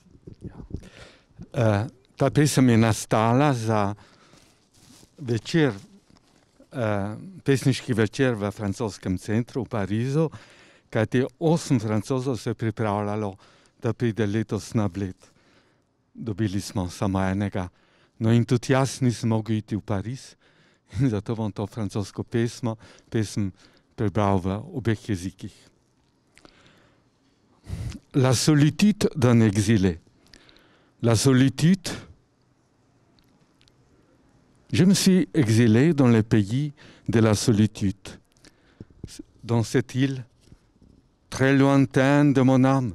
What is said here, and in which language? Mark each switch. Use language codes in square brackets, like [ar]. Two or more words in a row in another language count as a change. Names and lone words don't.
[sl] Ta pesem je nastala za večer, pesniški večer v francoskem centru v Parizu, kajti 8 Francozov se je pripravljalo, da pride letos na Bled. Dobili smo samo enega. No in tudi jaz nisem mogel iti v Pariz in zato bom to francosko pesem prebral v obeh jezikih. [fr] La solitude d'un exilé. La solitude. Je me suis exilé dans le pays de la solitude, dans cette île très lointaine de mon âme.